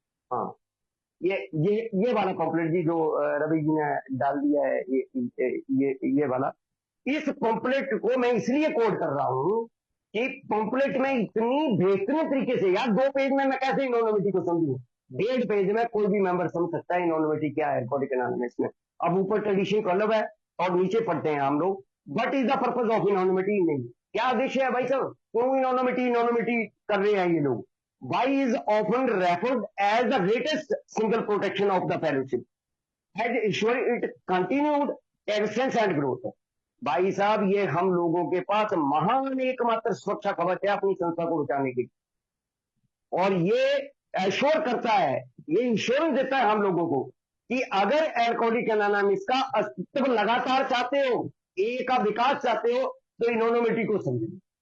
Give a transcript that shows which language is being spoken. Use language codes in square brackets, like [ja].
[hi] हाँ, ये वाला पंपलेट जी जो रवि जी ने डाल दिया है, ये वाला, इस पंपलेट को मैं इसलिए कोड कर रहा हूं कि पंपलेट में इतनी बेहतरीन तरीके से, यार 2 पेज में मैं कैसे इनोनोमिटी को समझू, 1.5 पेज में कोई भी मेंबर समझ सकता है इनोनोमिटी क्या है रिकॉर्डिंग एनालिसिस में। अब ऊपर ट्रेडिशन का अलग है और नीचे पढ़ते हैं हम लोग, [en] what is the purpose of anonymity, [hi] नहीं क्या उद्देश्य है भाई साहब, क्यों इनोनोमिटी इनोनोमिटी कर रहे हैं ये लोग। [en] Why is often referred as the greatest single protection of the fellowship, has ensured it continued existence and growth। [hi] भाई साहब ये हम लोगों के पास महान एकमात्र सुरक्षा कवच है अपनी संस्था को बचाने की, और ये एश्योर करता है, ये इंश्योरेंस देता है हम लोगों को कि अगर एल्कोहलिक एनोनिमस का अस्तित्व लगातार चाहते हो, ए का विकास चाहते हो, तो इनोनोमिटी को समझो।